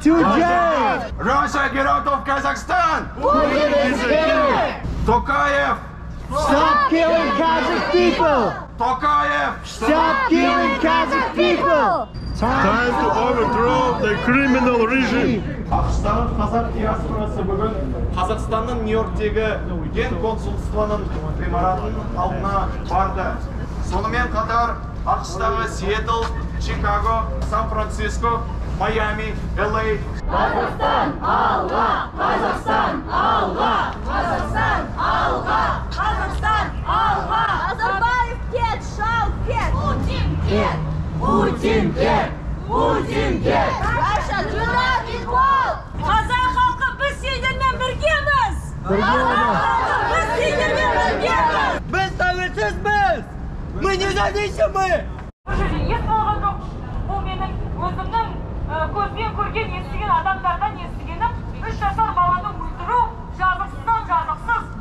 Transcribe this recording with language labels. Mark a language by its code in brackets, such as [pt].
[en] To jail. Russia, get out of Kazakhstan. Putin is here. Tokayev. Stop killing Kazakh people. Tokayev. Stop killing Kazakh people. Time to overthrow the criminal regime. [kk] Ақштағы қазақ диаспорасы бүгін Қазақстанның Нью-Йорктегі ген консулствоның ғимаратының алдына барды. Сонымен қатар Ақштағы Сиэтл, Чикаго, Сан-Франциско, Майами, LA. Қазақстан алға! Қазақстан алға! Қазақстан алға! Қазақстан алға! Назарбаев кет, шал кет! Путин кет! Путин кет! Путин кет! [en] Раша, do not equal! [kk] Қазақ халқы біз сендермен біргеміз! Қазақ халқы біз сендермен біргеміз! Біз тәуелсізбіз! [ru] Мы независимы! [kk] Ес болған жоқ. Бұл менің өзімнің көзбен көрген естіген адамдардан естігенім 3 жасар баланы өлтіру жазықсыздан жазықсыз.